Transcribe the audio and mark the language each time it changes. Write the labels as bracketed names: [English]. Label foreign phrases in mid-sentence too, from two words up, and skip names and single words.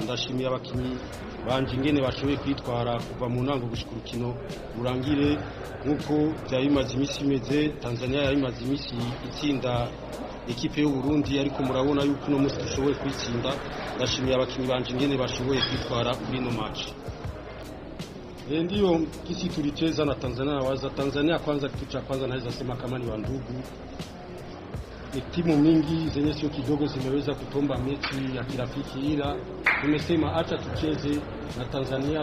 [Rundi] Ndashimiye abakinyi banje ingene bashoboye kwitwara kuva mu ntango gushika urukino rurangire. Nkuko byari bimaze imisi imeze, Tanzania yari imaze imisi itsinda ekipe y'u Burundi, ariko murabona yuko no musi dushoboye kwitsinda. Ndashimiye abakinyi banje ingene bashoboye kwitwara kuri no match. [Swahili] Ndio kisi tulicheza na Tanzania. Waza Tanzania kwanza, kitu cha kwanza naweza sema kama ni wandugu. Timu mingi zenye sio kidogo zimeweza kutomba mechi ya kirafiki, ila tumesema acha tucheze na Tanzania.